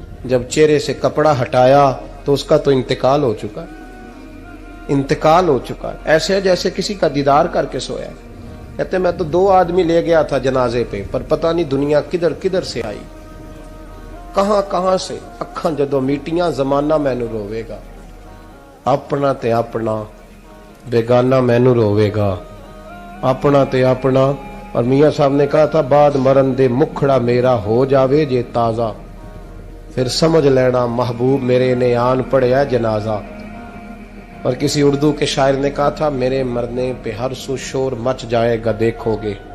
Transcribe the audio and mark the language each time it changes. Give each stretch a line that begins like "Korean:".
Urdu: جب چہرے سے کپڑا ہٹایا تو اس کا تو انتقال ہو چکا, انتقال ہو چکا, ایسے ہے جیسے کسی کا دیدار کر کے سویا. کہتے میں تو 2 آدمی لے گیا تھا جنازے پہ, پر پتہ نہیں دنیا کدھر کدھر سے آئی, کہاں کہاں سے.
Punjabi: اکھاں جدو میٹیاں زمانہ مینو روے گا, اپنا تے اپنا بیگانہ مینو روے گا, اپنا تے اپنا.
Urdu: اور میاں صاحب نے کہا تھا
Punjabi: بعد مرن دے مکھڑا میرا ہو جاوے جے تازہ, پھر سمجھ لینا محبوب میرے نے آن پڑیا جنازہ.
Urdu: اور کسی اردو کے شاعر نے کہا تھا میرے مرنے پہ ہر سو شور مچ جائے گا دیکھو گے.